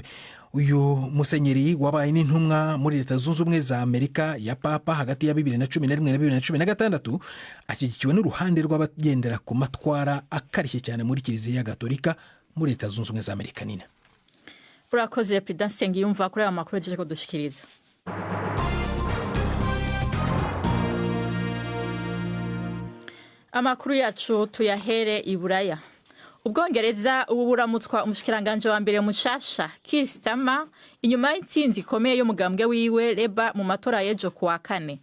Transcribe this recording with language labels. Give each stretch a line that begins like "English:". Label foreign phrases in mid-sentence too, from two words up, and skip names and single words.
Kinyarwanda: Uyu musenyeri wabaye n'intumwa muri Leta Zunze Ubumwe za Amerika ya Papa hagati ya 2011 na 2016 ashyigikiwe n'uruhande rw'abagendera ku matwara akarishye cyane muri kiliziya Gatolika muri Leta Zunze Ubumwe za Amerika.
Rundi: Nina urakoze President Sengiyumva kuri aya makuru yaje kudushikiriza. Amakuru yacu tuyahere i Buraya. Ubwongereza ubu buramutswa umushikiranganje wa mbere mushasha Keir Starmer inyuma y'intsinzi ikomeye y'umugambwe wiwe Labour mu matora y'ejo kuwa 4.